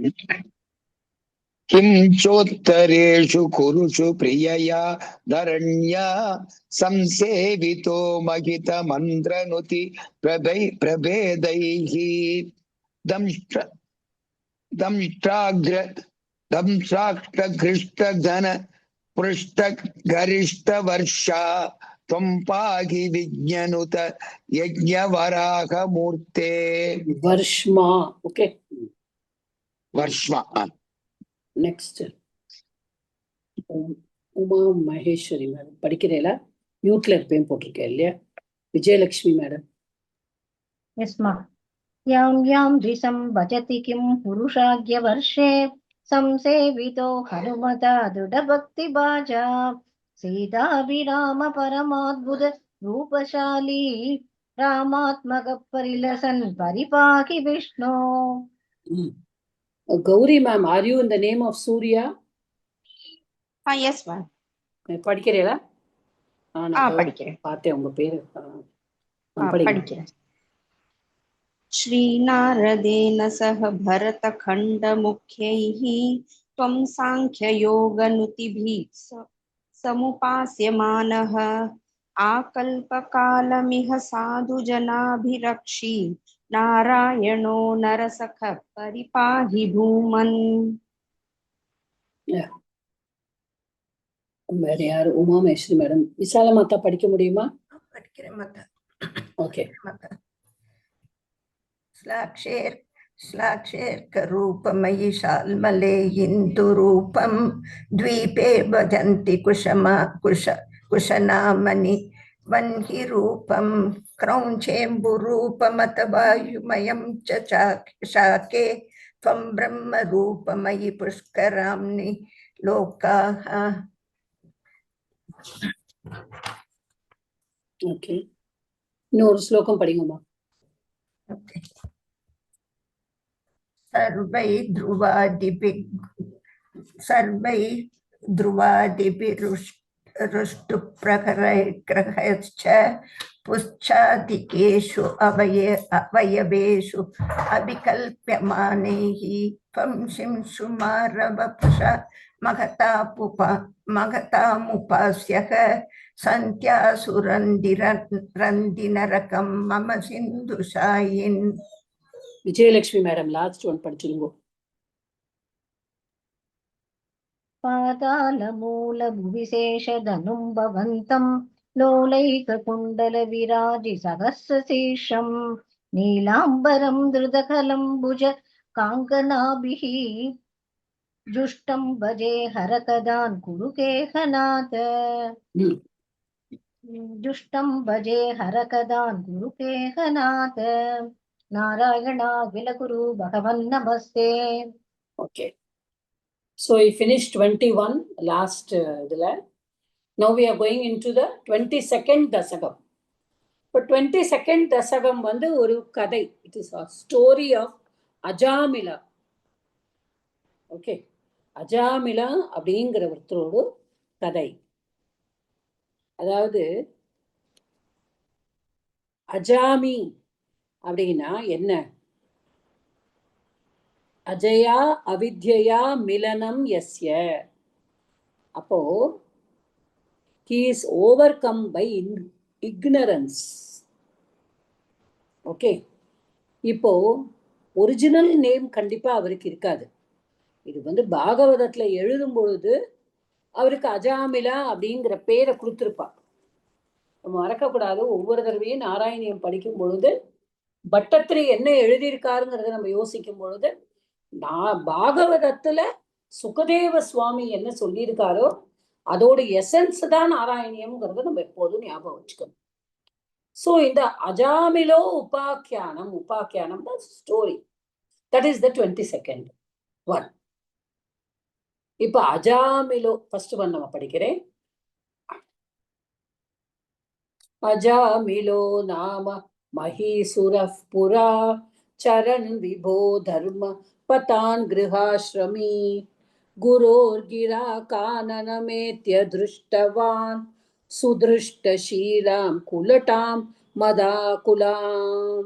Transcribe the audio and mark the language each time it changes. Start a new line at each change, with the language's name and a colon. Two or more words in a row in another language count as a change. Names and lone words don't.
Sanskrit: किं चोत्तरेषु कुरुषु प्रियया धरण्या संसेवितो महितमन्त्रनुति प्रभेदैः दंष्ट्राग्रघृष्टघन पृष्ठगरिष्ठवर्षा त्वं पाहि विज्ञनुत यज्ञवराहमूर्ते. वर्ष्मा. ओके वर्ष्मा.
Tamil: नेक्स्ट உமா மகேஸ்வரி மேடம் படிக்கிறீங்களா? மியூட்ல இருப்பேன் போட்டிருக்கேன் இல்லையா? விஜயலட்சுமி மேடம்.
Sanskrit: எஸ் மா. याम् याम् दिशम् भजति किम् पुरुषाख्य वर्षे संसेवितो हनुमता दृढ़ भक्ति बाजा सीताभिराम परमाद्भुत रूपशाली रामात्मक परिलसन परिपाहि विष्णु.
Tamil: கௌரி மேம்,
English: Are you in the name of Surya? yes ma'am.
Tamil: படிக்கிறீங்களா? நான் படிக்கிறேன். பார்த்தேன் உங்க பேரு. படிங்க. படிக்கிறேன்.
Sanskrit: श्रीनारदेन सह भरतखण्डमुख्यैः त्वं साङ्ख्ययोगनुतिभिः समुपास्यमानः आकल्पकालमिह साधुजनाभिरक्षी नारायणो नरसखः परिपाहि भूमन्.
Tamil: வேற யாரு? உமாமேஸ்வரி மேடம். விசால மாதா படிக்க முடியுமா? படிக்கிறேன் மாதா. ஓகே.
Sanskrit: श्लाक्षेर्करूपमयि शाल्मले इन्दुरूपं द्वीपे भजन्ति कुशनामनि वह्निरूपं क्रौञ्चेम्बुरूपमत वायुमयं च शाके त्वं ब्रह्मरूपमयि पुष्कराम्नि लोकाः.
Tamil: ஓகே, இன்னொரு ஸ்லோகம் படிங்கம்மா.
Sanskrit: सर्वै ध्रुवादिभिरुष्टुप्रहरैर्ग्रहश्च पुश्चादिकेषु अवयवेषु अभिकल्प्यमानैः त्वं शिंशुमारवपुषा महतामुपास्यः सन्त्यासुरन्दिनरकं मम सिन्धुशायिन्.
Tamil: விஜயலட்சுமி மேடம்,
English: last one
Tamil: படிச்சிருங்க.
Sanskrit: पातालमूलभुविशेषधनुं भवन्तं लोलैककुण्डलविराजिसहस्रशीर्षं नीलाम्बरं धृतकलं भुज काङ्कनाभिः जुष्टं भजे हरकदान् कुरु केहनाथ. जुष्टं भजे हरकदान् कुरु केहनाथ. नारायणा विलकुरु भगवन् नमस्ते.
English: Okay, so we finished 21 last now we are going into the 22nd dasagam.
Tamil: But 22nd dasagam வந்து ஒரு கதை.
English: It is a story of அஜாமிலா.
Tamil: ஓகே, அஜாமிலா அப்படிங்கிற ஒருத்தரோட கதை. அதாவது அஜாமி அப்படின்னா என்ன?
Sanskrit: अजया अविद्या मिलनम् यस्य.
English: அப்போ he is overcome by ignorance.
Tamil: ஓகே, இப்போ
English: original name
Tamil: கண்டிப்பா அவருக்கு இருக்காது. இது வந்து பாகவதத்துல எழுதும் பொழுது அவருக்கு அஜாமிலா அப்படிங்கிற பேரை கொடுத்திருப்பா. நம்ம மறக்கக்கூடாது. ஒவ்வொரு தடவையும் நாராயணியம் படிக்கும் பொழுது பட்டத்திரி என்ன எழுதியிருக்காருங்கிறத நம்ம யோசிக்கும் பொழுது பாகவதத்துல சுகதேவ சுவாமி என்ன சொல்லியிருக்காரோ அதோட எசன்ஸ் தான் நாராயணியம்ங்கிறத நம்ம எப்போதும் ஞாபகம் வச்சுக்கணும். சோ இந்த அஜாமிலோ உபாக்கியானம் ஸ்டோரி,
English: that is the 22nd one.
Tamil: இப்ப அஜாமிலோ
English: first one
Tamil: நம்ம படிக்கிறேன்.
Sanskrit: अजामिलो नाम महीसुरः पुरा चरन् विभो धर्म पथान् गृहाश्रमी गुरोर्गिरा काननमेत्य दृष्टवान् सुधृष्टशीलां कुलटां मदाकुलाम्.